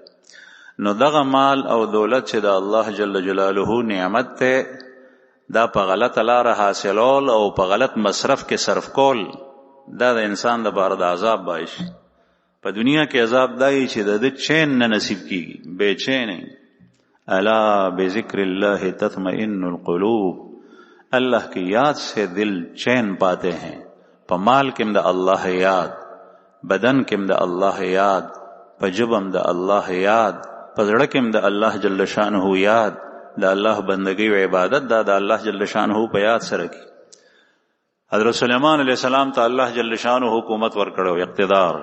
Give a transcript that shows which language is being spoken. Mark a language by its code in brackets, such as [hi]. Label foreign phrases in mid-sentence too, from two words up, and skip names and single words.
[ps] نو دغه مال او دولت چې د [ar] الله جل جلاله [ps] نعمت ته، دا په غلط لاره حاصلول او په غلط مصرف کې صرف کول، دا د انسان لپاره د عذاب باعث شي. په دنیا کې عذاب دای چې د چین نه نصیب کیږي، بے چین. [ar] الا بذکر الله تطمئن القلوب، [ur] اللہ کی یاد سے دل چین پاتے ہیں. [ps] په مال کې د الله یاد، بدن کې د الله یاد، په ژبه د الله یاد، په زړه کې د [ar] الله جل شانه [ps] یاد، د الله بندگی او عبادت دا د [ar] الله جل شانه [ps] په یاد سره کی. حضرت سلیمان [ar] علیہ السلام [ps] ته [ar] الله جل شانه [ps] حکومت ورکړو، اقتدار.